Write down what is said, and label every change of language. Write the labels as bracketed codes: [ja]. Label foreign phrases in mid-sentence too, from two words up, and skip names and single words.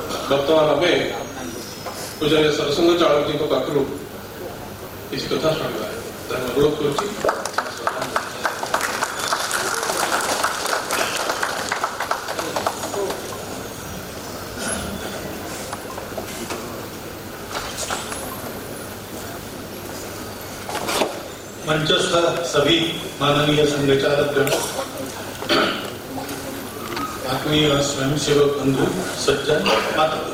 [or] ବର୍ତ୍ତମାନ ଆମେ ପୂଜାରୀ ସରସଂଘ ଚାଳକଙ୍କ ପାଖରୁ କିଛି କଥା ଶୁଣିବା ତାହା ଅନୁରୋଧ କରୁଛି। [hi] मंचस्थ सभी माननीय संघचालकगण, आत्मीय स्वयंसेवक बंधु, सज्जन, माता,